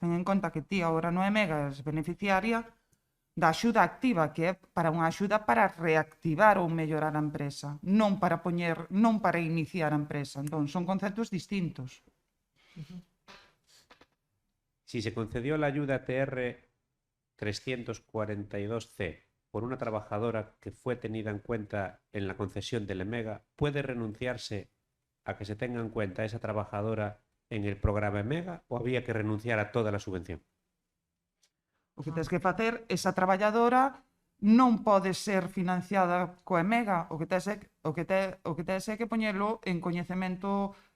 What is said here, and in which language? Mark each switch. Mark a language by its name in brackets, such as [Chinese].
[Galician] Ten en conta que ti agora non é megas beneficiaria da axuda activa, que é para unha axuda para reactivar ou mellorar a empresa, non para iniciar a empresa. Entón, son conceptos distintos. [Spanish] Si se concedió la ayuda TR 342C por una trabajadora que fue tenida en cuenta en la concesión del EMEGA, ¿puede renunciarse a que se tenga en cuenta esa trabajadora en el programa EMEGA o había que renunciar a toda la subvención? [Galician] O que tens que facer, esa traballadora non pode ser financiada co EMEGA, o que tens é que poñelo en coñecemento.